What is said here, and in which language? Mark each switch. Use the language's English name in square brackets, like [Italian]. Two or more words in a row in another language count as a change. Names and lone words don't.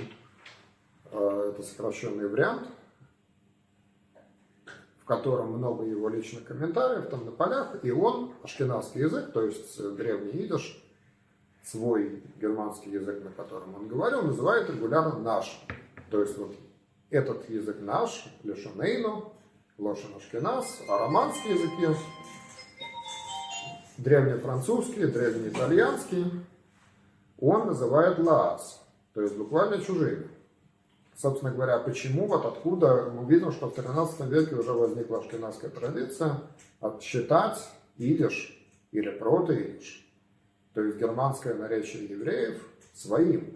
[Russian] Это сокращенный вариант, в котором много его личных комментариев, там на полях, и он, ашкеназский язык, то есть древний идиш, свой германский язык, на котором он говорил, называет регулярно наш. То есть вот этот язык наш, [Hebrew] לשוננו, לשון אשכנז, [Russian] а романские языки, древнефранцузский, древнеитальянский, он называет лаас, то есть буквально чужими. Собственно говоря, почему, вот откуда мы видим, что в 13 веке уже возникла ашкеназская традиция отсчитать идиш или протоидиш, то есть германское наречие евреев, своим.